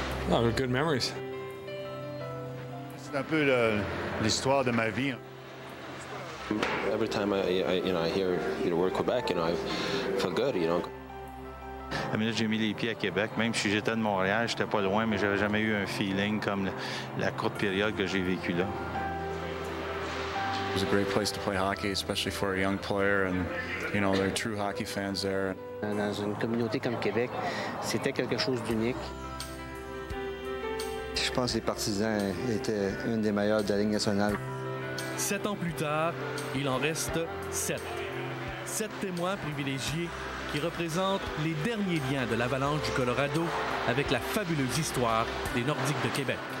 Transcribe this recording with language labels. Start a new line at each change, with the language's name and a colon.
English: Oh, good memories.
French: C'est un peu l'histoire de ma vie.
English: Every time I hear word Quebec, I feel good,
French: Mais là, j'ai mis les pieds à Québec. Même si j'étais de Montréal, j'étais pas loin, mais j'avais jamais eu un feeling comme la courte période que j'ai vécue là.
English: It was a great place to play hockey, especially for a young player, and there are true hockey fans there.
French: Dans une communauté comme Québec, c'était quelque chose d'unique. Je pense que les Partisans étaient une des meilleures de la Ligue nationale. 7 ans plus tard, il en reste 7. 7 témoins privilégiés qui représentent les derniers liens de l'Avalanche du Colorado avec la fabuleuse histoire des Nordiques de Québec.